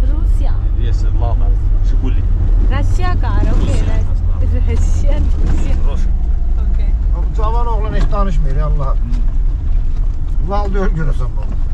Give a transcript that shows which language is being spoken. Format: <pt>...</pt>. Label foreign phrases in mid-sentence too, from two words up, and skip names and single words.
<en>Russia. Yes, Lada. Жигули. Russia car. Okay. Russian. Okay.</en> <tr>Bu cavan oğlan hiç danışmıyor Allah. Lal diyor görürsen bunu.</tr>